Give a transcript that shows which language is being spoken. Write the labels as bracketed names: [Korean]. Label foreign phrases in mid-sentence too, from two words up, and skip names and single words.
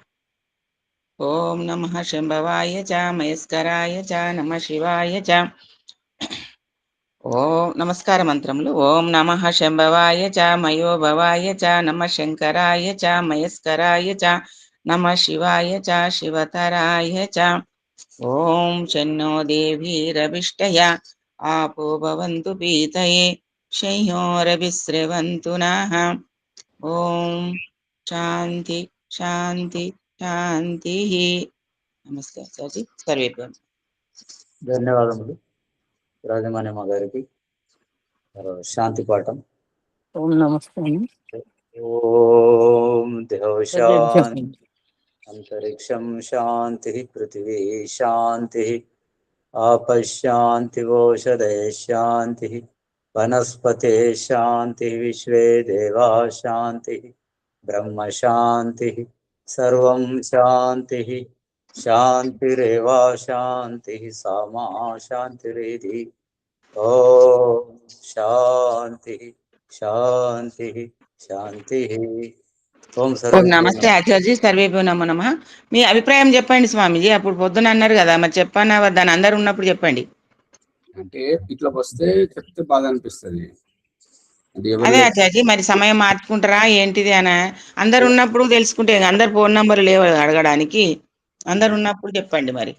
[Sanskrit] ఓం నమః శంభవాయ చ మయస్కరాయ చ నమః శివాయ చ ఓం [Telugu] నమస్కార మంత్రములు [Sanskrit] ఓం నమః శంభవాయ చ మయోభవాయ చ నమః శంకరాయ చ మయస్కరాయ చ నమః శివాయ చ శివతరాయ చ ఓం షణ్ణో దేవీరభిష్టయా आपो भवन्तु पीतये शंयोरविस्रवन्तु नः ఓం శాంతి శాంతి శాంతి నమస్తే సార్ సర్వేభ్యం [Telugu] ధన్యవాదములు రాజమాన్యమ్మ గారికి శాంతి పాఠం. ఓం నమస్తే. [Sanskrit] ఓం దేవశాంతి అంతరిక్షం శాంతి పృథివీ శాంతి आपशांति ओषधय शांति वनस्पते शांति विश्वे देवा शांति ब्रह्म शांति सर्वं शांति शांतिरेव शांति सामा शांतिरेधि ओम शांति शांति शांति ఓం నమస్తే ఆచార్య సర్వేభ్యో నమో నమః. [Telugu] మీ అభిప్రాయం చెప్పండి స్వామిజీ. అప్పుడు పొద్దున అన్నారు కదా, మరి చెప్పానా వద్దని అందరు ఉన్నప్పుడు చెప్పండి. అంటే ఇట్లా వస్తే చెప్తే బాధ అనిపిస్తుంది. అదే ఆచార్య, మరి సమయం మార్చుకుంటారా ఏంటిది అని అందరు ఉన్నప్పుడు తెలుసుకుంటే, అందరు ఫోన్ నంబర్ లేవు అడగడానికి, అందరు ఉన్నప్పుడు చెప్పండి.